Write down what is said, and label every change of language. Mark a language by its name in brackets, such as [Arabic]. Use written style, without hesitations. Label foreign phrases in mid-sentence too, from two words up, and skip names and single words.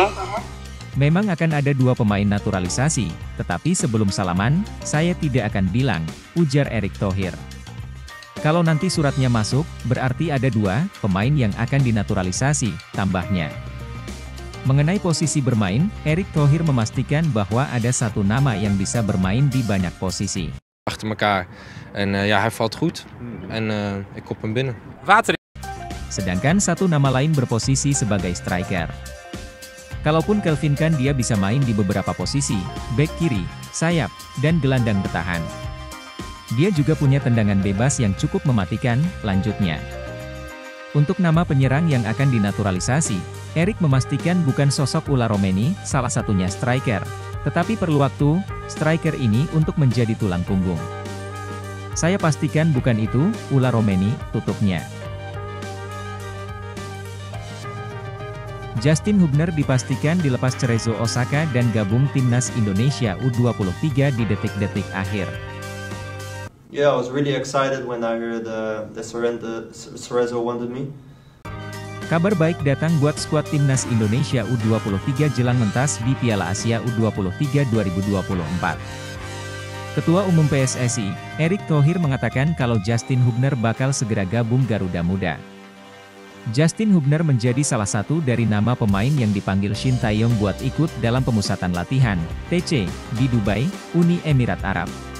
[Indonesian] Memang akan ada 2 pemain naturalisasi, tetapi sebelum salaman, saya tidak akan bilang, ujar Erick Thohir. Kalau nanti suratnya masuk, berarti ada 2 pemain yang akan dinaturalisasi, tambahnya. Mengenai posisi bermain, Erick Thohir memastikan bahwa ada 1 nama yang bisa bermain di banyak posisi. [Dutch] Achter elkaar en ja, hij valt goed en ik kop hem binnen. [Indonesian] Sedangkan satu nama lain berposisi sebagai striker. Kalaupun Kelvin Khan dia bisa main di beberapa posisi, bek kiri, sayap, dan gelandang bertahan. Dia juga punya tendangan bebas yang cukup mematikan, lanjutnya. Untuk nama penyerang yang akan dinaturalisasi, Erik memastikan bukan sosok Ula Romeni, salah satunya striker. Tetapi perlu waktu, striker ini untuk menjadi tulang punggung. Saya pastikan bukan itu, Ula Romeni, tutupnya. Justin Hubner dipastikan dilepas Cerezo Osaka dan gabung Timnas Indonesia U23 di detik-detik akhir. [English] Yeah, I was really excited when I heard that Cerezo wanted me. [Indonesian] Kabar baik datang buat skuad Timnas Indonesia U23 jelang mentas di Piala Asia U23 2024. Ketua Umum PSSI, Erick Thohir mengatakan kalau Justin Hubner bakal segera gabung Garuda Muda. Justin Hubner menjadi salah satu dari nama pemain yang dipanggil Shin Tae-yong buat ikut dalam pemusatan latihan, TC, di Dubai, Uni Emirat Arab.